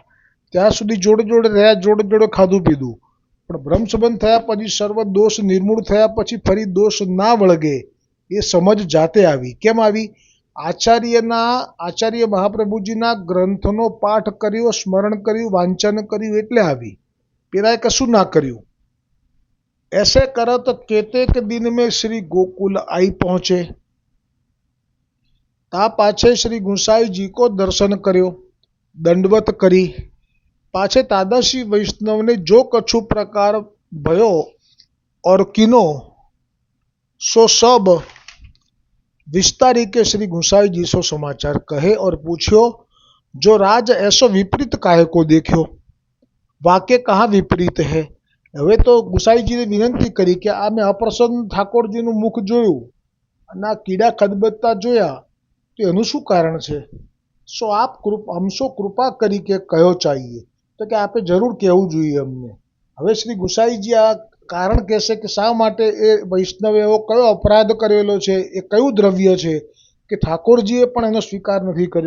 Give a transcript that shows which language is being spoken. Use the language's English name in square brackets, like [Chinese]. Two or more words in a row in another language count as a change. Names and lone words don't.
[Gujarati] ત્યાં સુધી જોડે જોડે રહ્યા, જોડે જોડે ખાધું પીધું, પણ ભ્રમસંબંધ થયા પછી સર્વ દોષ નિર્મૂળ થયા પછી ફરી દોષ ના વળગે એ સમજ જાતે આવી. કેમ આવી? આચાર્ય મહાપ્રભુજીના ગ્રંથનો પાઠ કર્યો, સ્મરણ કર્યું, વાંચન કર્યું એટલે આવી. પેલાએ કશું ના કર્યું. [Braj] ऐसे करत केतेक दिन में श्री गोकुल आई पहुंचे, ता पाछे श्री गुसाई जी को दर्शन કર્યો, दंडवत કરી. पाछे तादशी वैष्णव ने जो कछु प्रकार भयो और किनो सो सब विस्तारी के श्री गुसाई जी सो समाचार कहे और पूछ्यो, जो राज ऐसो विपरीत काहे को देख्यो, वाक्य कहाँ विपरीत है. [Gujarati] હવે તો ગુસાઈજીને વિનંતી કરી કે આ મેં અપ્રસન્ન ઠાકોરજીનું મુખ જોયું અને આ કીડા ખદબદતા જોયા તો એનું શું કારણ છે? [Braj] सो आप हमसो कृपा करी के कयो चाहिए, [Gujarati] તો કે આપે જરૂર કહેવું જોઈએ અમને. હવે શ્રી ગુસાઈજી આ કારણ કહેશે કે શા માટે એ વૈષ્ણવે એવો કયો અપરાધ કરેલો છે, એ કયું દ્રવ્ય છે કે ઠાકોરજીએ પણ એનો સ્વીકાર નથી કર્યો.